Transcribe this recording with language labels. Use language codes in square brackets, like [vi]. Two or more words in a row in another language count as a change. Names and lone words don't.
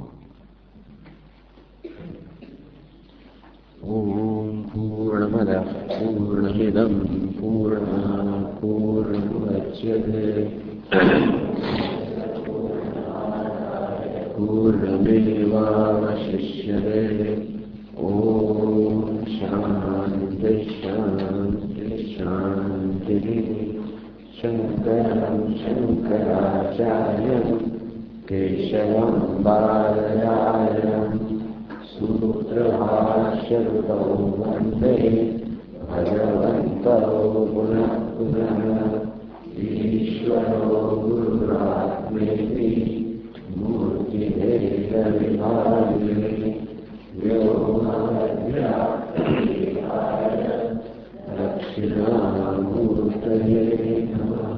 [sa] ओम पूर्णमद पूर्णमिदं पूर्णात पूर्णमुदच्यते पूर्णमेवावशिष्यते. ओम शान्ति शान्ति शान्ति. शंकरं शंकराचार्यं केशवं बादरायणं सूत्रभाष्यकृतौ वन्दे भगवन्तौ पुनः पुनः. ईश्वरो गुरुरात्मेति मूर्तिभेदविभागिने व्योमाद्व्याप्तिदेहाय दक्षिणामूर्तये नमः.